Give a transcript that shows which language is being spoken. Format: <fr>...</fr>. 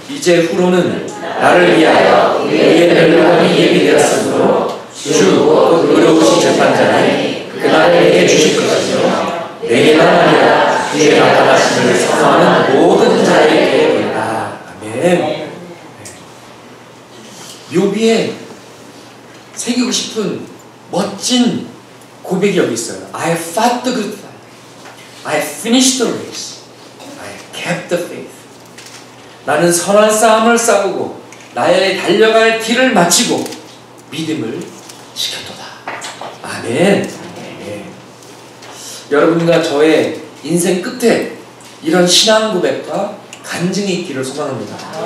<ko>이제 후로는 나를 위하여 의의 멸류관이 예비되었으므로 주 곧 의로우신 재판장이 그날 내게 주실 것이며 내게만 아니라 주의 나타나심을 선호하는 모든 자에게 보이다. 아멘. 욥기에 새기고 싶은 멋진 고백이 여기 있어요.</ko> <en>I have fought the good fight. I have finished the race. I have kept the faith.</en> <ko>나는 선한 싸움을 싸우고 나의 달려갈 길을 마치고 믿음을 지켰도다. 아멘. 네. 여러분과 저의 인생 끝에 이런 신앙 고백과 간증이 있기를 소망합니다.</ko>